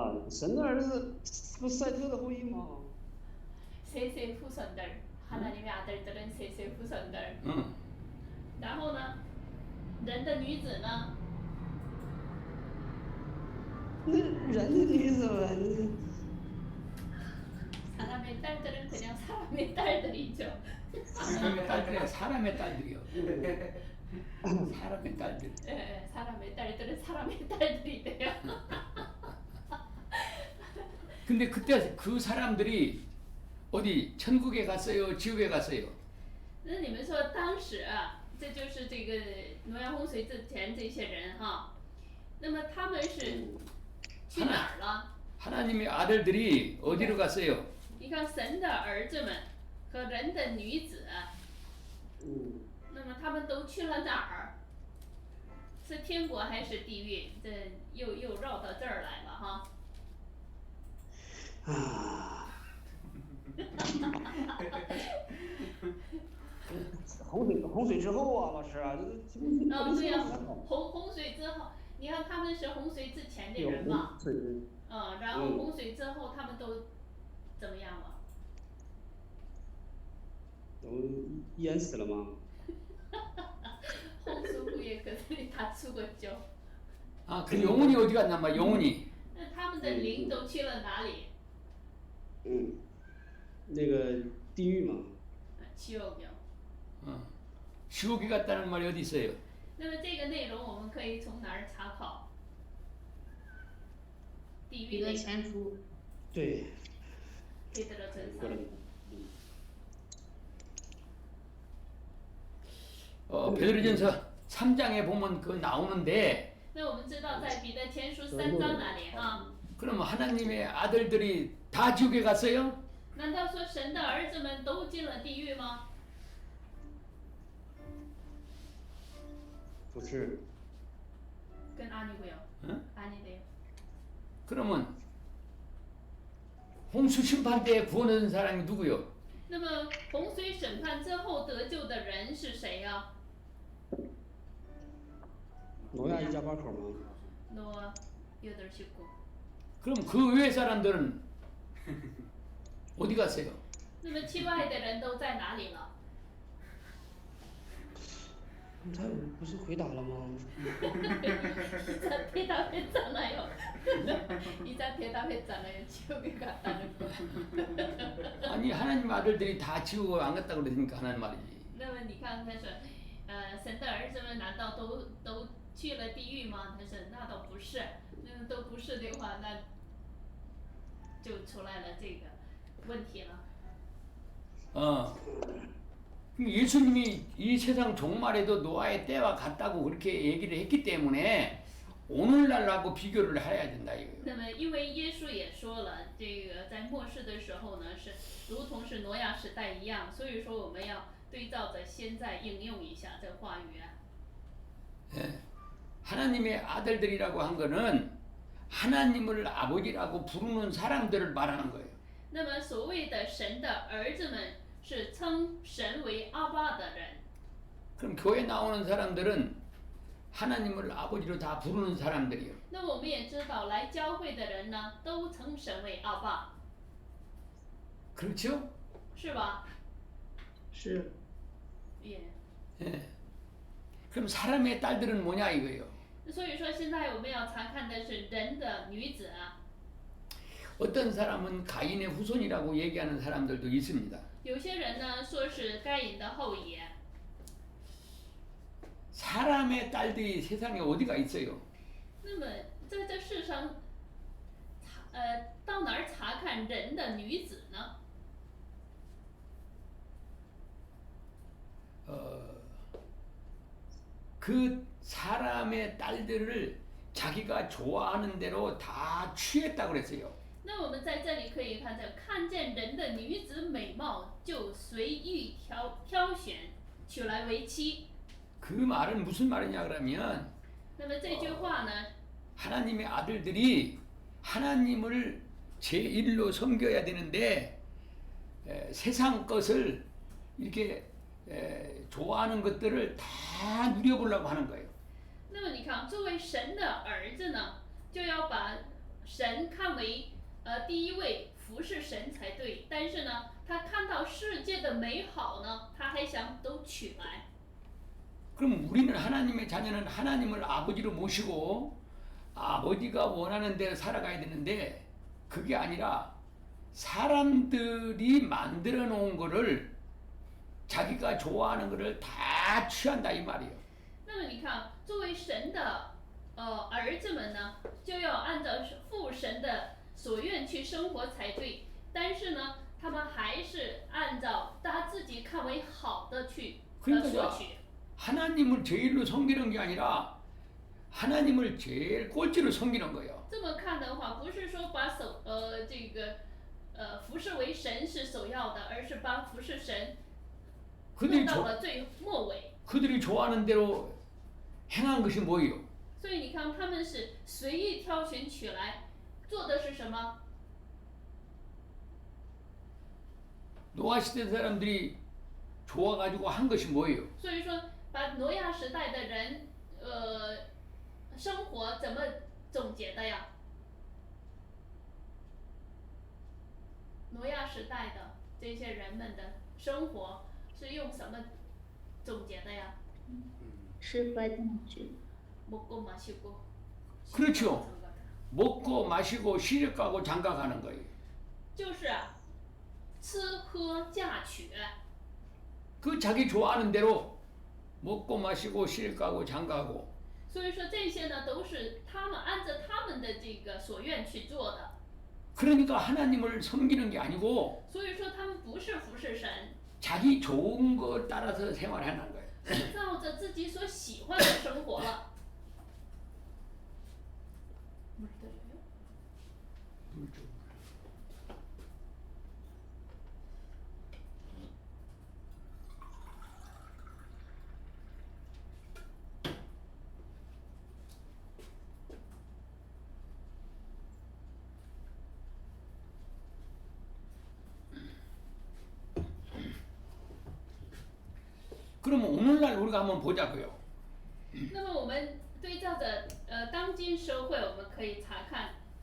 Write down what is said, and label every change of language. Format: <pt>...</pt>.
<zh>神的儿子不是赛特的后裔吗？</zh> <ko>셋의 후손들, 하나님의 아들들은 셋의 후손들.</ko> <zh>然后呢，人的女子呢？那人的女子们，</zh> <ko>사람의 딸들은 그냥 사람의 딸들이죠. 사람의 딸들이야. 사람의 딸들이요. 사람의 딸들. 예, 사람의 딸들은 사람의 딸들이 돼요. 근데 그때 그 사람들이 어디 천국에 갔어요? 지옥에 갔어요?</ko> <zh>那你们说当时啊，这就是这个挪亚洪水之前这些人哈，那么他们是去哪儿了？</zh> <ko>하나님의 아들들이 어디로 갔어요?</ko> <zh>你看神的儿子们和人的女子，那么他们都去了哪儿？是天国还是地狱？这又绕到这儿来了哈。啊，洪水之后啊，老师啊，对呀，洪水之后，你看他们是洪水之前的人嘛，然后洪水之后他们都怎么样了？都淹死了吗？</zh> <ko>홍수 후에 그들이 다 죽었죠. 아, 그 영혼이 어디 갔나 봐. 영혼이.</ko> <zh>那他们的灵都去了哪里？那个地狱嘛。</zh> <ko>지옥이요. 지옥에 갔다는 말이 어디 있어요?</ko> <zh>那么这个内容我们可以从哪儿查考？地狱彼得那个前书。对。</zh> <ko>베드로전서. 베드로전서 3장에 보면 그 나오는데.</ko> <zh>那我们知道在彼得前书3章那里哈。</zh> <ko>그럼 하나님의 아들들이 다 지옥에 갔어요?</ko> <zh>难道说神的儿子们都进了地狱吗？不是。</zh> <ko>그건 아니고요. 응? 아니래요. 그러면 홍수 심판 때 구원한 사람이 누구요?</ko> <zh>那么洪水审判之后得救的人是谁呀？挪亚一家八口吗？</zh> <ko>노아 8 식구. 그럼 그 외 사람들은 어디 갔어요?</ko> <zh>那么其外的人都在哪里了？刚才我不是回答了吗？</zh> <ko>이자 대답했잖아요. 이자 대답했잖아요. 지옥에 갔다는 거. 아니 하나님 아들들이 다 지옥을 안 갔다고 그러니까 하나님 말이지.</ko> <zh>那么你看，他说，神的儿子们难道都去了地狱吗？他说那倒不是，那都不是的话，那就出来了这个问题了。</zh> <ko>예수님이 이 세상 종말에도 노아의 때와 같다고 그렇게 얘기를 했기 때문에 오늘날하고 비교를 해야 된다 이거예요.</ko> <zh>那么，因为耶稣也说了，这个在末世的时候呢，是如同是挪亚时代一样，所以说我们要对照着现在应用一下这话语啊。</zh> <ko>하나님의 아들들이라고 한 거는 하나님을 아버지라고 부르는 사람들을 말하는 거예요.</ko> <zh>那么，所谓的神的儿子们，是称神为阿爸的人。</zh> <ko>그럼 교회 나오는 사람들은 하나님을 아버지로 다 부르는 사람들이요.</ko> <zh>那么我们也知道，来教会的人呢，都称神为阿爸，</zh> <ko>그렇죠?</ko> <zh>是吧？是也。</zh> <ko>예. 그럼 사람의 딸들은 뭐냐 이거예요.</ko> <zh>所以说，现在我们要查看的是人的女子啊。</zh> <ko>어떤 사람은 가인의 후손이라고 얘기하는 사람들도 있습니다.</ko> <zh>有些人呢说是该隐的后裔，</zh> <ko>사람의 딸들이 세상에 어디가 있어요?</ko> <zh>那么在这世上，到哪儿查看人的女子呢？</zh> <ko>그 사람의 딸들을 자기가 좋아하는 대로 다 취했다고 그랬어요.</ko> <zh>那我们在这里可以看见，看见人的女子美貌，就随意挑选，娶来为妻。</zh> <ko>그 말은 무슨 말이냐 그러면</ko> <zh>那么这句话呢，</zh> <ko>하나님의 아들들이 하나님을 제1로 섬겨야 되는데 세상 것을 이렇게 좋아하는 것들을 다 누려보려고 하는 거예요.</ko> <zh>那么你看，作为神的儿子呢，就要把神看为第一位，服侍神才对。但是呢，他看到世界的美好呢，他还想都取来。</zh> <ko>그럼 우리는 하나님의 자녀는 하나님을 아버지로 모시고 아버지가 원하는 대로 살아가야 되는데 그게 아니라 사람들이 만들어 놓은 거를 자기가 좋아하는 거를 다 취한다 이 말이에요.</ko> <zh>那么你看，作为神的儿子们呢，就要按照父神的所愿去生活才对。但是呢，他们还是按照他自己看为好的去索取。</zh> <ko>하나님을 제일로 섬기는 게 아니라 하나님을 제일 꼴찌로 섬기는 거예요.</ko> <zh>这么看的话，不是说把这个服侍为神是首要的，而是把服侍神弄到了最末尾。</zh> <ko>그들이 좋아하는 대로 행한 것이 뭐예요?</ko> <zh>所以你看，他们是随意挑选取来，做的是什么？</zh> <ko>노아 시대 사람들이 좋아가지고 한 것이 뭐예요?</ko> <zh>所以说，把挪亚时代的人生活怎么总结的呀？挪亚时代的这些人们的生活是用什么总结的呀？失败大学</zh> <ko>먹고 마시고. 그렇죠. 먹고 마시고 시집가고 장가가는 거예요.</ko> <zh>就是吃喝嫁娶。</zh> <ko>그 자기 좋아하는 대로 먹고 마시고 시집가고 장가가고.</ko> <zh>所以说这些呢，都是他们按照他们的这个所愿去做的。</zh> <ko>그러니까 하나님을 섬기는 게 아니고</ko> <zh>所以说他们不是服侍神，</zh> <ko>자기 좋은 거 따라서 생활하는 거예요.</ko> <zh>是照着自己所喜欢的生活了。</zh> <ko>그러면 오늘날 우리가 한번 보자고요.</ko> <zh>那么我们对照着当今社会，我们可以查看</zh>